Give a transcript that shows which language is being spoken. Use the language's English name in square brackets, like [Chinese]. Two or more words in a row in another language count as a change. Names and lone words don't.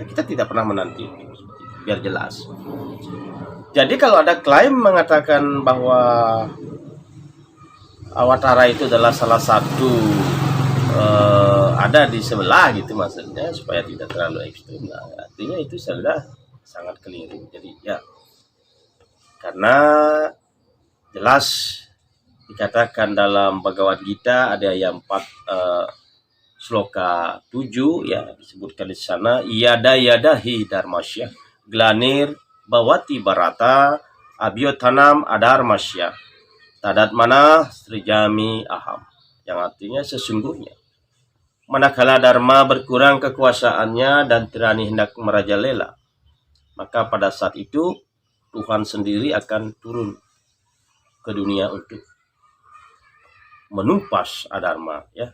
[Indonesian] Kita tidak pernah menanti, biar jelas. Jadi kalau ada klaim mengatakan bahwa awatara itu adalah salah satu ada di sebelah gitu, maksudnya supaya tidak terlalu ekstrim, nah, artinya itu sudah sangat keliru. Jadi ya, karena jelas dikatakan dalam Bhagavad Gita ada yang 4 sloka 7 ya, disebutkan di sana, [Sanskrit] यदा यदा हि धर्मस्य ग्लानिर् भवति भारत अभ्युत्थानम् अधर्मस्य तदात्मानं सृजामि अहम्, [Indonesian] yang artinya sesungguhnya manakala dharma berkurang kekuasaannya dan tirani hendak merajalela, maka pada saat itu Tuhan sendiri akan turun ke dunia untuk menumpas adharma, ya.